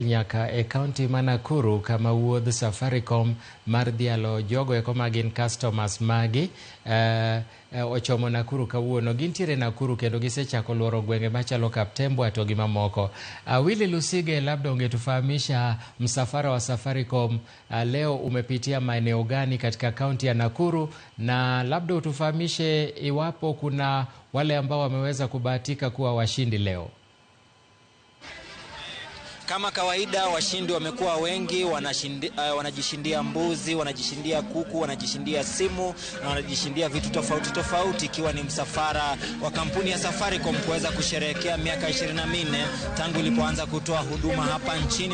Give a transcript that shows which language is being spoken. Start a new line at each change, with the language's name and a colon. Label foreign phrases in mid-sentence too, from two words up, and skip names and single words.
Luo (Kenya and Tanzania): nyaka e kaunti ma Nakuru kama wuodh Safaricom mar dhialo jogo eko magin customers magi ochomo Nakuru kawuono. Gintiere Nakuru kendo gisechako luoro gwenge machalo Kaptembwa to gi mamoko.
Swahili: Willy Lusige, labda ungetufahamisha msafara wa Safaricom leo umepitia maeneo gani katika kaunti ya Nakuru, na labda utufahamishe iwapo kuna wale ambao wameweza kubahatika kuwa washindi leo. Kama kawaida washindi wamekuwa wengi, wanajishindia mbuzi, wanajishindia kuku, wanajishindia simu na wanajishindia vitu tofauti, ikiwa ni msafara wa kampuni ya Safaricom kuweza kusherehekea miaka 24 tangu ilipoanza kutoa huduma hapa nchini.